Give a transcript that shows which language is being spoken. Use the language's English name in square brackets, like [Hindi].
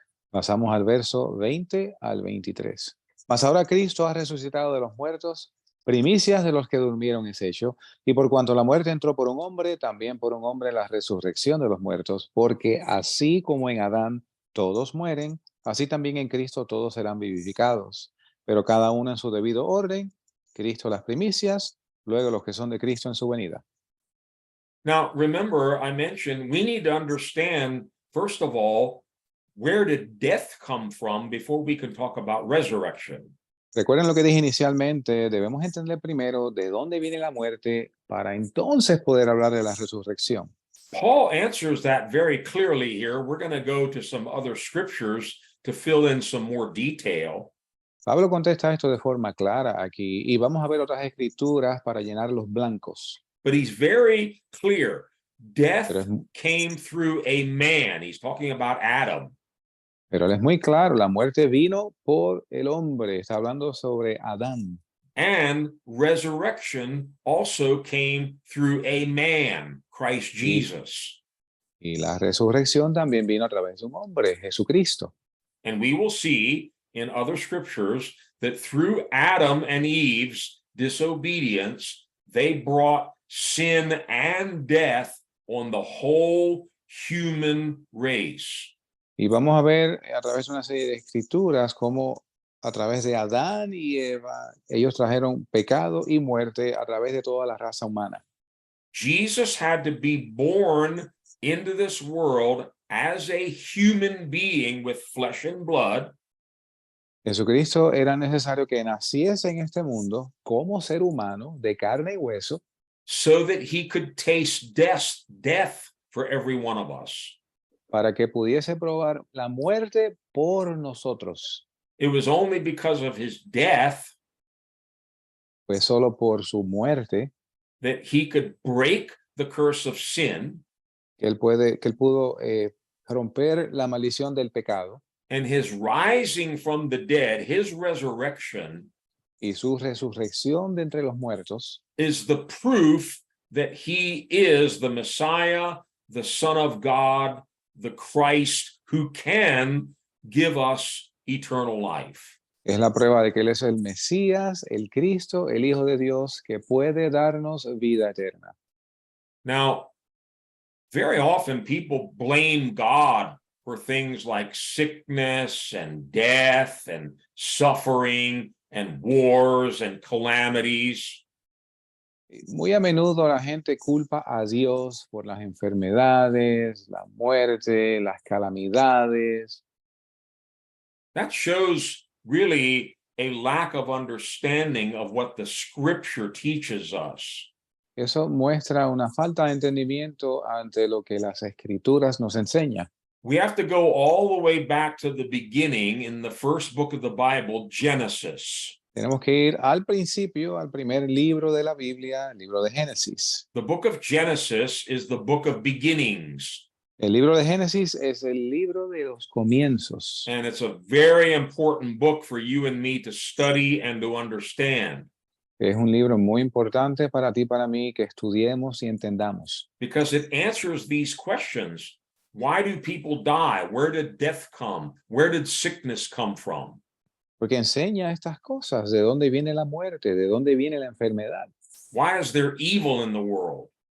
[Spanish] Pasamos al verso 20 al 23. Mas ahora Cristo ha resucitado de los muertos, primicias de los que durmieron es hecho, y por cuanto la muerte entró por un hombre, también por un hombre la resurrección de los muertos, porque así como en Adán todos mueren, así también en Cristo todos serán vivificados, pero cada uno en su debido orden, Cristo las primicias, luego los que son de Cristo en su venida. [English] Now, remember, I mentioned we need to understand, first of all, where did death come from before we can talk about resurrection? [Spanish] Recuerden lo que dije inicialmente, debemos entender primero de dónde viene la muerte para entonces poder hablar de la resurrección. [English] Paul answers that very clearly here. We're going to go to some other scriptures to fill in some more detail. [Spanish] Pablo contesta esto de forma clara aquí y vamos a ver otras escrituras para llenar los blancos. [English] But he's very clear. Death [Spanish] Pero es, [English] came through a man. He's talking about Adam. [Spanish] pero él es muy claro, la muerte vino por el hombre, está hablando sobre Adán. [English] And resurrection also came through a man, Christ Jesus. [Spanish] Y la resurrección también vino a través de un hombre, Jesucristo. [English] And we will see in other scriptures that through Adam and Eve's disobedience, they brought sin and death on the whole human race. [Spanish] Y vamos a ver a través de una serie de escrituras cómo a través de Adán y Eva, ellos trajeron pecado y muerte a través de toda la raza humana. [English] Jesus had to be born into this world as a human being with flesh and blood. [Spanish] Jesucristo era necesario que naciese en este mundo como ser humano de carne y hueso, [English] so that he could taste death for every one of us. [Spanish] para que pudiese probar la muerte por nosotros. [English] It was only because of his death [Spanish] Fue solo por su muerte [English] that he could break the curse of sin, [Spanish] que él pudo romper la maldición del pecado, [English] and his rising from the dead, his resurrection, [Spanish] y su resurrección de entre los muertos [English] is the proof that he is the Messiah, the Son of God, the Christ, who can give us eternal life. [Spanish] Es la prueba de que Él es el Mesías, el Cristo, el Hijo de Dios, que puede darnos vida eterna. [English] Now, very often people blame God for things like sickness and death and suffering and wars and calamities. [Spanish] Muy a menudo la gente culpa a Dios por las enfermedades, la muerte, las calamidades. [English] That shows really a lack of understanding of what the scripture teaches us. [Spanish] Eso muestra una falta de entendimiento ante lo que las escrituras nos enseñan. [English] We have to go all the way back to the beginning in the first book of the Bible, Genesis. [Spanish] Tenemos que ir al principio, al primer libro de la Biblia, el libro de Génesis. [English] The book of Genesis is the book of beginnings, [Spanish] El libro de Génesis es el libro de los comienzos. [English] and it's a very important book for you and me to study and to understand, [Spanish] Es un libro muy importante para ti y para mí que estudiemos y entendamos, [English] because it answers these questions. Why do people die? Where did death come? Where did sickness come from? [Spanish] porque enseña estas cosas, de dónde viene la muerte, de dónde viene la enfermedad, [English] Why is there evil in the world?